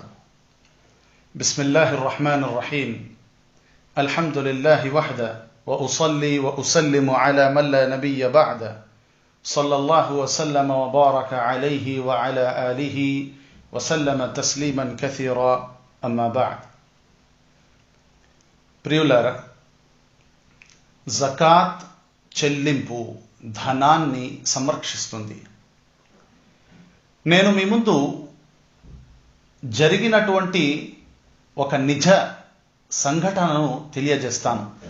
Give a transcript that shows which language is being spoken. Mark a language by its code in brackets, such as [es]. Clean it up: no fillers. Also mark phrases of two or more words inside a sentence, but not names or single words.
[ar] بسم الله الرحمن الرحيم. الحمد لله وحده وأصلي وأسلم على من لا نبي بعده. صلى الله وسلم وبارك عليه وعلى آله وسلم تسليما كثيرا. أما بعد. [te] ప్రియులారా, జకాత్ చెల్లింపు ధనాన్ని సంరక్షిస్తుంది. నేను మీ ముందు జరిగినటువంటి ఒక నిజ సంఘటనను తెలియజేస్తాను.